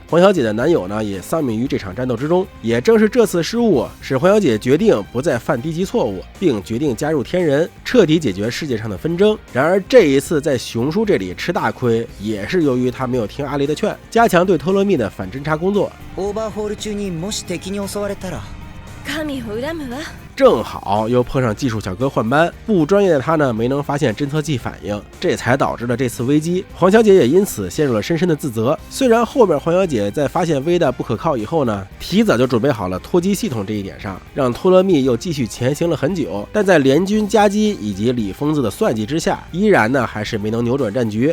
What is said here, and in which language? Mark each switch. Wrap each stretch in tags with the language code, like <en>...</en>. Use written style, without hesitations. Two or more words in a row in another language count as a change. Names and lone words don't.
<zh>黄小姐的男友呢也丧命于这场战斗之中。也正是这次失误，使黄小姐决定不再犯低级错误，并决定加入天人，彻底解决世界上的纷争。然而这一次在熊叔这里吃大亏，也是由于他没有听阿雷的劝，加强对托勒密的反侦察工作。</zh> <ja>オーバーホール中にもし敵に襲われたら、神を恨むわ。</ja> <zh>正好又碰上技术小哥换班，不专业的他呢没能发现侦测器反应，这才导致了这次危机。黄小姐也因此陷入了深深的自责。虽然后边黄小姐在发现微的不可靠以后呢，提早就准备好了脱机系统这一点上，让托勒密又继续前行了很久，但在联军夹击以及李疯子的算计之下，依然呢还是没能扭转战局。</zh>